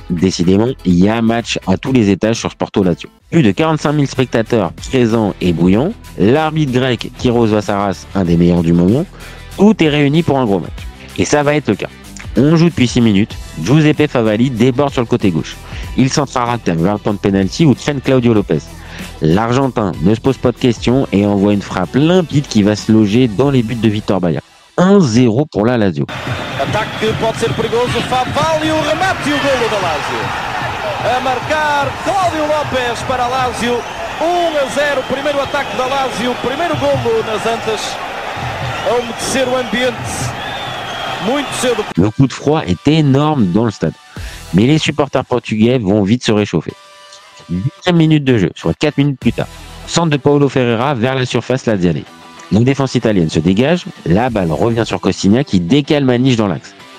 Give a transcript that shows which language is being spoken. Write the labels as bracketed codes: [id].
[fr] Décidément, il y a un match à tous les étages sur ce Porto Lazio. Plus de 45 000 spectateurs présents et bouillants, l'arbitre grec Kyros Vassaras, un des meilleurs du moment, tout est réuni pour un gros match. Et ça va être le cas. On joue depuis 6 minutes, Giuseppe Favali déborde sur le côté gauche. Il s'entrarate vers le point de pénalty où traîne Claudio Lopez. L'Argentin ne se pose pas de questions et envoie une frappe limpide qui va se loger dans les buts de Vitor Baia. 1-0 pour la Lazio. [pt] Ataque que pode ser perigoso, Favali, o remate e o golo da Lazio. A marcar Cláudio Lopes para a Lazio. 1-0, primeiro ataque da Lazio, primeiro golo nas Antas. A umedecer o ambiente muito cedo. [fr] Le coup de froid est énorme dans le stade. Mais les supporters portugais vont vite se réchauffer. 10e minute de jeu, soit 4 minutes plus tard. Centre de Paulo Ferreira vers la surface laziale. La défense italienne se dégage, la balle revient sur Costinha qui décale Maniche dans l'axe.